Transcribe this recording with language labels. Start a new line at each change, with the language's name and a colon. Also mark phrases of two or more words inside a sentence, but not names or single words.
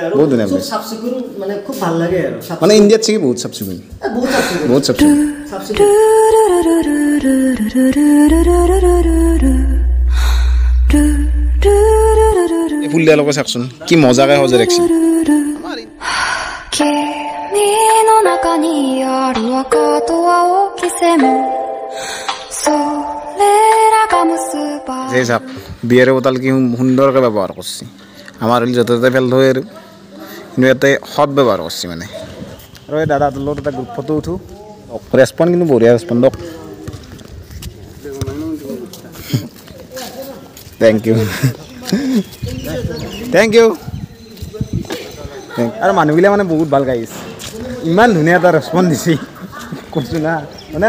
Assamese: আৰু বহুত ধুনীয়া খুব place। চাফ চিকুণ মানে খুব ভাল লাগে আৰু মানে ইণ্ডিয়াত চাগে বহুত চাফ চিকুণ বহুত চাফ চিকুণ বহুত চাফ চিকুণ চাফ চিকুণ এই ফুল দিয়া লগত চাকচোন কি মজাকে সজাই ৰাখিছে
Japanese: 君の中にある赤と青き線それらが結ば
Assamese: যে চাওক বিয়াৰৰ বটল কি সুন্দৰকৈ ব্যৱহাৰ কৰিছে আমাৰ য'তে ত'তে ফেল থৈ আৰু কিন্তু ইয়াতে সৎ ব্যৱহাৰ কৰিছে মানে আৰু এই দাদাটোৰ লগত এটা
English: group photo
Assamese: উঠো ৰেচপন্স কিন্তু বঢ়িয়া ৰেচপন্স দিয়ক
English: thank you thank you
Assamese: আৰু মানুহবিলাক মানে বহুত ভাল গাইছে ইমান ধুনীয়া এটা ৰেচপন্স দিছে কৈছোঁ না মানে